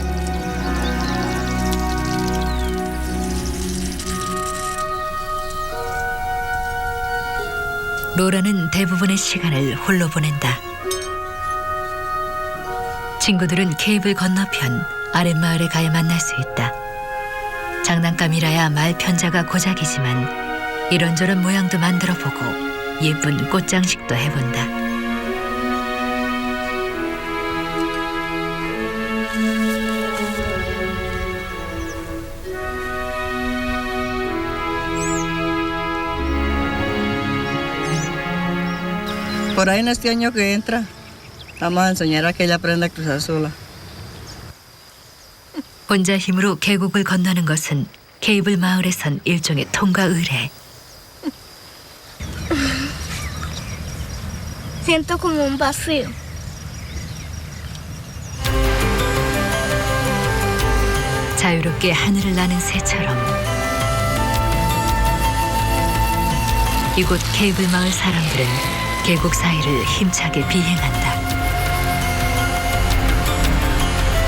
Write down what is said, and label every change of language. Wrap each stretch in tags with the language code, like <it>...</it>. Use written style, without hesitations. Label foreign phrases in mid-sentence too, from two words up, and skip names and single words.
<ko>로라는 대부분의 시간을 홀로 보낸다. 친구들은 케이블 건너편 아랫마을에 가야 만날 수 있다. 장난감이라야 말 편자가 고작이지만 이런저런 모양도 만들어보고 예쁜 꽃장식도 해본다.</ko> <es>Por ahí en este año que entra, vamos a enseñar a que ella aprenda a cruzar sola.</es> <ko>혼자 힘으로 계곡을 건너는 것은 케이블 마을에선 일종의 통과 의례.</ko> <es>Siento como un vacío.</es> <ko>자유롭게 하늘을 나는 새처럼 이곳 케이블 마을 사람들은 계곡 사이를 힘차게 비행한다.</ko>